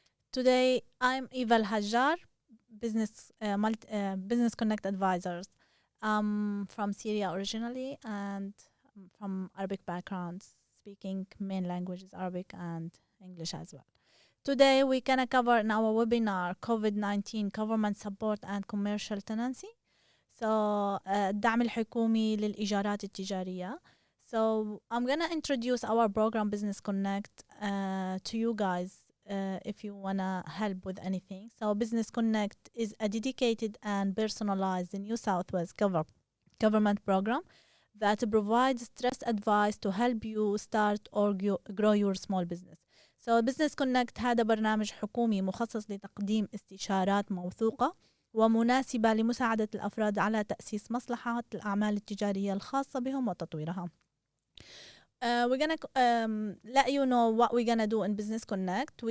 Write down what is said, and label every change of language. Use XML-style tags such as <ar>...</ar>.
<en>Today, I'm Eva Al Business Connect advisors. I'm from Syria originally and from Arabic backgrounds, speaking main languages Arabic and English as well. Today we're gonna cover in our webinar COVID-19 government support and commercial tenancy.</en> <ar>So الدعم الحكومي للإيجارات التجارية.</ar> <en>So I'm gonna introduce our program Business Connect to you guys. If you want to help with anything. So Business Connect is a dedicated and personalized New South Wales government program that provides trust advice to help you start or grow your small business.</en> <ar>So Business Connect هذا برنامج حكومي مخصص لتقديم استشارات موثوقة ومناسبة لمساعدة الأفراد على تأسيس مصلحة الأعمال التجارية الخاصة بهم وتطويرها.</ar> <en>We're gonna let you know what we're gonna do in Business Connect.</en>